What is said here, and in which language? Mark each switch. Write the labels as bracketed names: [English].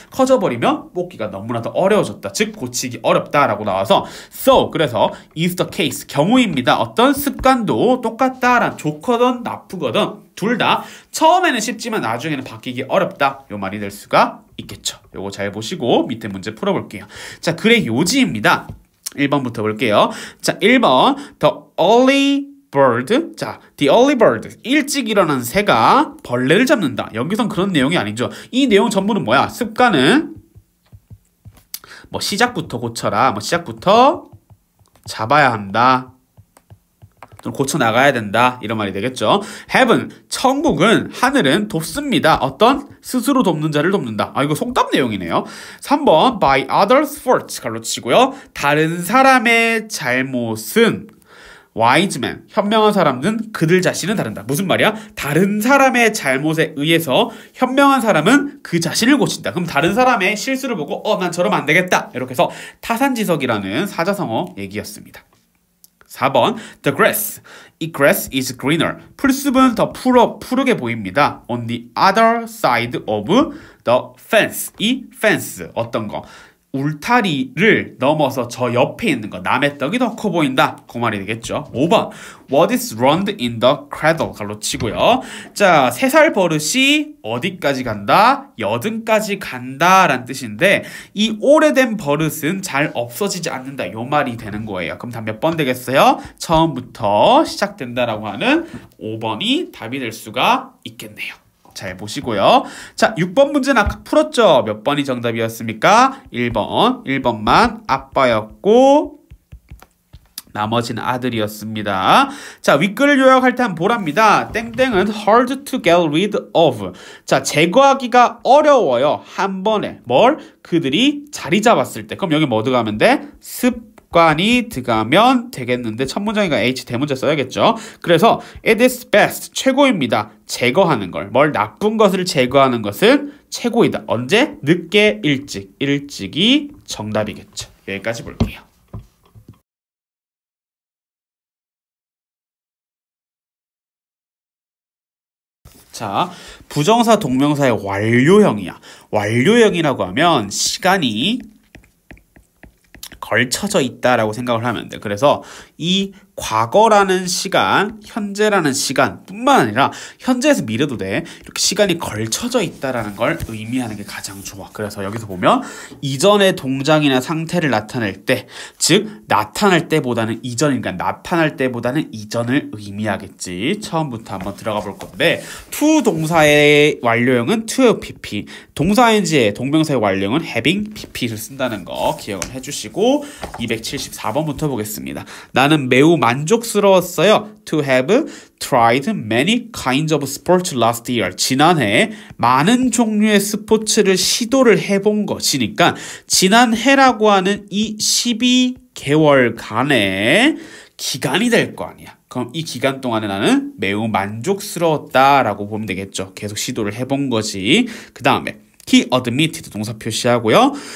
[Korean] 커져버리면 뽑기가 너무나도 어려워졌다. 즉 고치기 어렵다라고 나와서 so, 그래서 is the case, 경우입니다. 어떤 습관도 똑같다란, 좋거든 나쁘거든 둘 다 처음에는 쉽지만 나중에는 바뀌기 어렵다, 요 말이 될 수가 있겠죠. 요거 잘 보시고 밑에 문제 풀어볼게요. 자, 글의 요지입니다. 1번부터 볼게요. [English] 자, 1번 the early bird. [Korean] 자, the early bird, 일찍 일어난 새가 벌레를 잡는다. 여기선 그런 내용이 아니죠. 이 내용 전부는 뭐야? 습관은 뭐 시작부터 고쳐라, 뭐 시작부터 잡아야 한다, 고쳐 나가야 된다, 이런 말이 되겠죠. heaven, 천국은, 하늘은 돕습니다. 어떤? 스스로 돕는 자를 돕는다. 아, 이거 송답 내용이네요. 3번 by others' fault, 갈로 치고요. 다른 사람의 잘못은 wise man, 현명한 사람은 그들 자신은 다른다. 무슨 말이야? 다른 사람의 잘못에 의해서 현명한 사람은 그 자신을 고친다. 그럼 다른 사람의 실수를 보고 난 저러면 안 되겠다, 이렇게 해서 타산지석이라는 사자성어 얘기였습니다. 4번 the grass, 이 grass is greener, 풀숲은 더 푸르게 보입니다. [English] on the other side of the fence, 이 fence, 어떤 거? [Korean] 울타리를 넘어서 저 옆에 있는 거, 남의 떡이 더 커 보인다, 그 말이 되겠죠. [English] 5번 what is round in the cradle, 갈로 치고요. [Korean] 자, 3살 버릇이 어디까지 간다? 여든까지 간다 라는 뜻인데, 이 오래된 버릇은 잘 없어지지 않는다, 요 말이 되는 거예요. 그럼 다 몇 번 되겠어요? 처음부터 시작된다라고 하는 5번이 답이 될 수가 있겠네요. 잘 보시고요. 자, 6번 문제는 아까 풀었죠? 몇 번이 정답이었습니까? 1번. 1번만 아빠였고 나머지는 아들이었습니다. 자, 윗글을 요약할 때 한번 보랍니다. [English] 땡땡은 hard to get rid of. [Korean] 자, 제거하기가 어려워요. 한 번에. 뭘? 그들이 자리 잡았을 때. 그럼 여기 뭐 들어가면 돼? 습관이 들어가면 되겠는데 첫 문장이니까 H 대문자 써야겠죠. [English] 그래서 it is best, 최고입니다. [Korean] 제거하는 걸. 뭘? 나쁜 것을 제거하는 것은 최고이다. 언제? 늦게, 일찍. 일찍이 정답이겠죠. 여기까지 볼게요. 자, 부정사 동명사의 완료형이야. 완료형이라고 하면 시간이 걸쳐져 있다라고 생각을 하면 돼. 그래서 이 과거라는 시간, 현재라는 시간 뿐만 아니라 현재에서 미래도 돼. 이렇게 시간이 걸쳐져 있다라는 걸 의미하는 게 가장 좋아. 그래서 여기서 보면 이전의 동작이나 상태를 나타낼 때, 즉 나타날 때보다는 이전이니까 나타날 때보다는 이전을 의미하겠지. 처음부터 한번 들어가 볼 건데, to 동사의 완료형은 to pp, 동사인지의 동명사의 완료형은 having pp를 쓴다는 거 기억을 해주시고 274번부터 보겠습니다. 나는 매우 만족스러웠어요. [English] To have tried many kinds of sports last year. [Korean] 지난해 많은 종류의 스포츠를 시도를 해본 것이니까 지난해라고 하는 이 12개월간의 기간이 될 거 아니야. 그럼 이 기간 동안에 나는 매우 만족스러웠다라고 보면 되겠죠. 계속 시도를 해본 거지. 그 다음에 He admitted 동사 표시하고요.